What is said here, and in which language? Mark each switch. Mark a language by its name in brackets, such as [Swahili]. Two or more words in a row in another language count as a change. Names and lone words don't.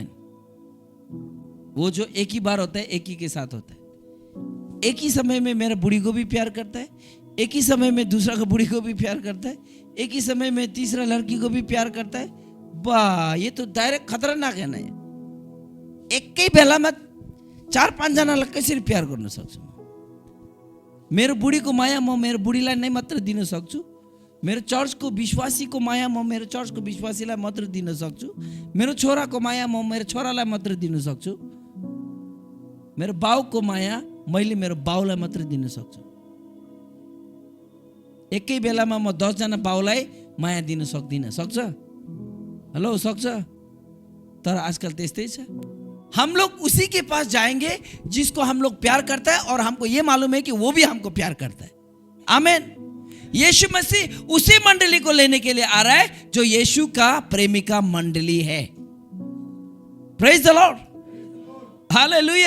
[Hindi] वो जो एक ही बार होता है, एक ही के साथ होता है। एक ही समय में मेरा बुढ़ी को भी प्यार करता है, एक ही समय में दूसरा का बुढ़ी को भी प्यार करता है, एक ही समय में तीसरा लड़की को भी प्यार करता है। वाह, ये तो डायरेक्ट खतरनाक है ना। एक ही बेला में [Nepali] 4-5 जना लग सिर्फ प्यार गर्न सक्छु। मेरो बुढीको माया म मेरो बुढीलाई नै मात्र दिन सक्छु, मेरो चर्चको विश्वासीको माया म मेरो चर्चको विश्वासीलाई मात्र दिन सक्छु, मेरो छोराको माया म मेरो छोरालाई मात्र दिन सक्छु, मेरो बाउको माया मैले मेरो बाउलाई मात्र दिन सक्छु। एकै बेलामा म 10 जना बाउलाई माया दिन सक्दिनँ। सक्छ? हेलो, सक्छ? तर आजकल त्यस्तै छ। [Hindi] हम लोग उसी के पास जाएंगे जिसको हम लोग प्यार करता है, और हमको ये मालूम है कि वो भी हमको प्यार करता है। आमेन। यीशु मसीह उसी मंडली को लेने के लिए आ रहा है जो यीशु का प्रेमिका मंडली है। [English] Praise the Lord, hallelujah.